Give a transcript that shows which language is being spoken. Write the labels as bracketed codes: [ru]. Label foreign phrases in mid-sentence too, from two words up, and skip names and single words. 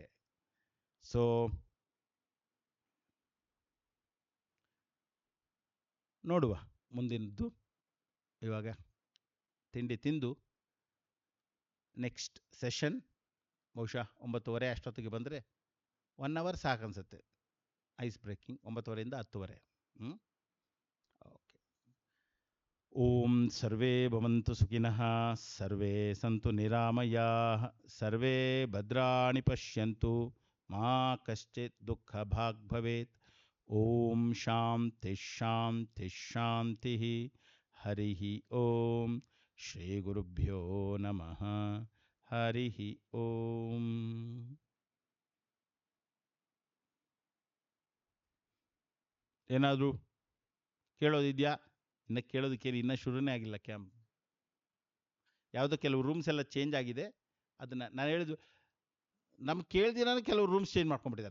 [kn] ಸೊ ನೋಡುವ ಮುಂದಿನದ್ದು. ಇವಾಗ ತಿಂಡಿ ತಿಂದು [en] next session [kn] ಬಹುಶಃ 9:30 ಅಷ್ಟೊತ್ತಿಗೆ ಬಂದರೆ 1 ಅವರ್ ಸಾಕನ್ಸುತ್ತೆ [en] ice breaking. [kn] 9:30ರಿಂದ 10:30. ಓಕೆ. [sa] ಓಂ ಸರ್ವೇ ಭವಂತು ಸುಖಿನಃ, ಸರ್ವೇ ಸಂತು ನಿರಾಮಯಾಃ, ಸರ್ವೇ ಭದ್ರಾಣಿ ಪಶ್ಯಂತು, ಮಾ ಕಶ್ಚಿತ್ ದುಃಖ ಭಾಗ್ ಭವೇತ್. ಓಂ ಶಾಂತಿ ಶಾಂತಿ ಶಾಂತಿ. ಹರಿ ಓಂ. ಶ್ರೀ ಗುರುಭ್ಯೋ ನಮಃ. ಹರಿ ಓಂ. [kn] ಏನಾದರೂ ಕೇಳೋದಿದೆಯಾ? ಇನ್ನು ಕೇಳೋದಕ್ಕೇನು, ಇನ್ನೂ ಶುರುನೇ ಆಗಿಲ್ಲ ಕ್ಯಾಂಪ್. ಯಾವುದೋ ಕೆಲವು ರೂಮ್ಸ್ ಎಲ್ಲ ಚೇಂಜ್ ಆಗಿದೆ. ಅದನ್ನು ನಾನು ಹೇಳಿದ್ದು, ನಮ್ಗೆ ಕೇಳ್ದಿರಾನು ಕೆಲವು [en] rooms change [kn] ಮಾಡ್ಕೊಂಡ್ಬಿಟ್ಟಿದ್ದಾರೆ.